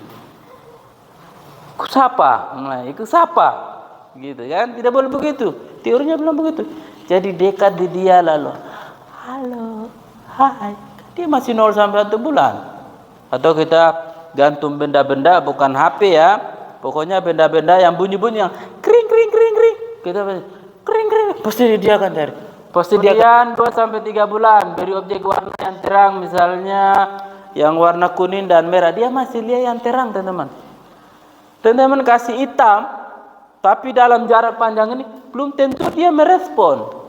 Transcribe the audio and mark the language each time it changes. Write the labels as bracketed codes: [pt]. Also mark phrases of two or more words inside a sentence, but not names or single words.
[id] Ikut sapa, ikut sapa, gitu kan? Tidak boleh begitu. Teorinya bilang begitu. Jadi dekat di dia lalu, halo, hai. Dia masih 0 sampai 1 bulan. Atau kita gantung benda-benda, bukan HP ya. Pokoknya benda-benda yang bunyi-bunyi, yang kring kring kring kring. Kita kring kring, pasti dia akan cari. Pasti dia akan 2 sampai 3 bulan beri objek warna yang terang, misalnya yang warna kuning dan merah, dia masih lihat yang terang, teman-teman. Teman-teman kasih hitam, tapi dalam jarak panjang ini belum tentu dia merespon.